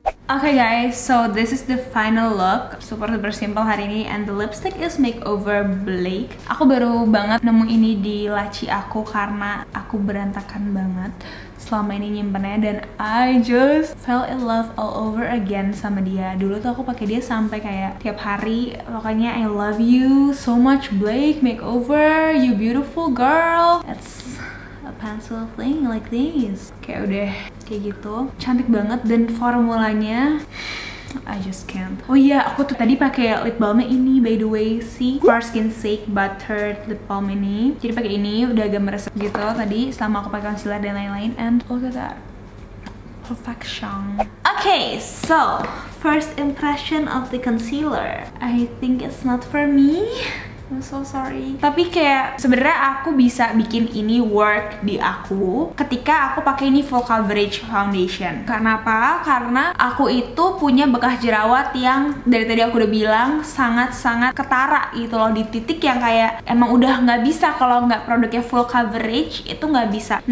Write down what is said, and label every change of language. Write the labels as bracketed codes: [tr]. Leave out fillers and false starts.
[en] Okay guys, so this is the final look. Super simple [id] hari ini, [en] and the lipstick is Makeover Blake. [id] Aku baru banget nemu ini di laci aku karena aku berantakan banget selama ini nyimpennya, dan [en] I just fell in love all over again [id] sama dia. Dulu tuh aku pakai dia sampai kayak tiap hari, pokoknya [en] I love you so much Blake Makeover, you beautiful girl. It's a pencil thing like this. [id] Kayak udah kayak gitu, cantik banget, dan formulanya [en] I just can't. [id] Oh iya, aku tuh tadi pakai lip balmnya ini [en] by the way, [id] si For Skin Sake Buttered Lip Balm ini. Jadi pakai ini udah agak meresap gitu tadi selama aku pakai concealer dan lain-lain, [en] and look at that, perfection. Okay, so first impression of the concealer, I think it's not for me. I'm so sorry. [id] Tapi kayak sebenarnya aku bisa bikin ini work di aku ketika aku pakai ini full coverage foundation. Kenapa? Karena aku itu punya bekas jerawat yang dari tadi aku udah bilang sangat-sangat ketara gitu loh, di titik yang kayak emang udah nggak bisa kalau nggak produknya full coverage, itu nggak bisa.